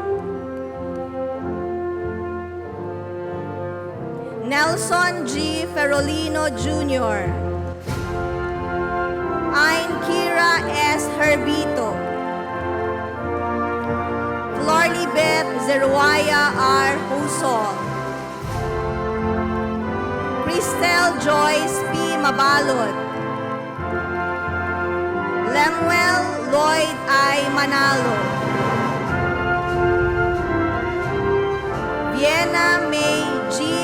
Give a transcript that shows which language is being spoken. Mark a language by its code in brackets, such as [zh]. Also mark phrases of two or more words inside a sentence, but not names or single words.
[bik] Nelson G. Ferolino Jr. Ain Kira S. Herbito. Shirley Beth Zeruaya R. Husol, Cristel Joyce P. Mabalot, Lemuel Lloyd I. Manalo, Vienna May G.